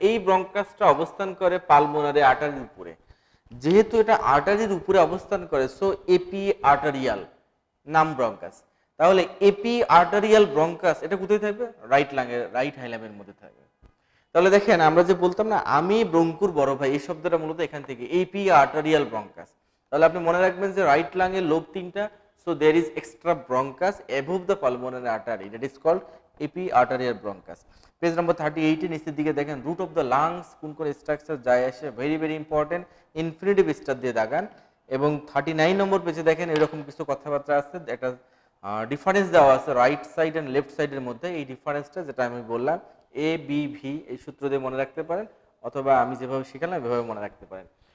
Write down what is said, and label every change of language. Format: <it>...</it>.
<bn>এই ব্রঙ্কাসটা অবস্থান করে পালমোনারি আর্টারির উপরে। যেহেতু এটা আর্টারির উপরে অবস্থান করে, সো এপি আর্টারিয়াল নাম ব্রঙ্কাস। তাহলে এপি আর্টারিয়াল ব্রঙ্কাস এটা কোথায় থাকবে? রাইট লাংয়ের, রাইট হাইলামের মধ্যে থাকবে। তাহলে দেখেন আমরা যে বলতাম না আমি ব্রঙ্কুর বড় ভাই, এই শব্দটা মূলত এখান থেকে, এপি আর্টারিয়াল ব্রঙ্কাস। তাহলে আপনি মনে রাখবেন যে রাইট লাংয়ের লোব 3টা,</bn> <en>so there is extra bronchus above the pulmonary artery, that is called epiarterial bronchus.</en> <bn>Page নম্বর 38 এর নিচের দিকে দেখেন রুট অফ দ্য লাংস কোন কোন স্ট্রাকচার যায় আসে,</bn> <en>very very important,</en> <bn>infinitive star দিয়ে দাগান। এবং 39 নম্বর পেজে দেখেন এরকম কিছু কথাবার্তা আছে, একটা ডিফারেন্স দেওয়া আছে রাইট সাইড অ্যান্ড লেফট সাইডের মধ্যে। এই ডিফারেন্সটা যেটা আমি বললাম এ বি ভি এই সূত্র দিয়ে মনে রাখতে পারেন, অথবা আমি যেভাবে শিখালাম এভাবে মনে রাখতে পারেন।</bn>